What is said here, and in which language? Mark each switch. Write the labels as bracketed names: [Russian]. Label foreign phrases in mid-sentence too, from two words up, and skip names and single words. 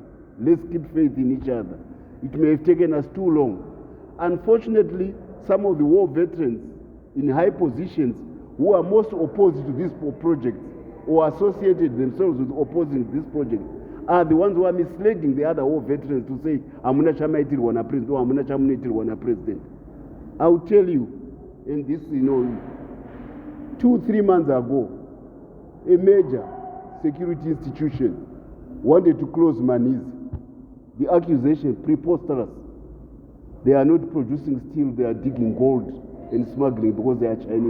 [English] Let's keep faith in each other. It may have taken us too long. Unfortunately, some of the war veterans in high positions who are most opposed to this project or associated themselves with opposing this project are the ones who are misleading the other war veterans to say, [Shona] "Amuna chamaitirwa na president," or "Amuna chamunaitirwa na president." [English] I'll tell you, in this, 2-3 months ago, a major security institution wanted to close Manise. The accusation, preposterous. They are not producing steel, they are digging gold and smuggling because they are Chinese.